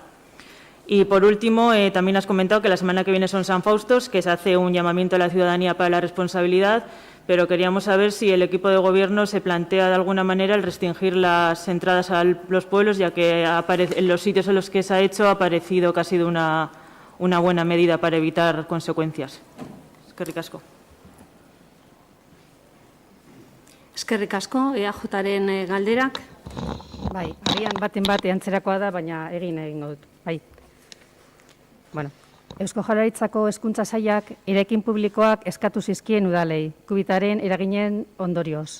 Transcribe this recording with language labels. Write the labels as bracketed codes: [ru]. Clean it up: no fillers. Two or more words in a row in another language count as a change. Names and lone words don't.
[es] Y por último, también has comentado que la semana que viene son San Faustos, que se hace un llamamiento a la ciudadanía para la responsabilidad, pero queríamos saber si el equipo de gobierno se plantea de alguna manera el restringir las entradas a los pueblos, ya que en los sitios en los que se ha hecho ha parecido que ha sido una buena medida para evitar consecuencias. [eu] Eskerrik asko. Eskerrik asko, EAJaren galderak. Bai, agian baten antzerakoa da, baina egingo dut. Bai. Bueno, Eusko Jaurlaritzako Hezkuntza Sailak eraikin publikoak eskatu zizkien udalei, Covidaren eraginen ondorioz.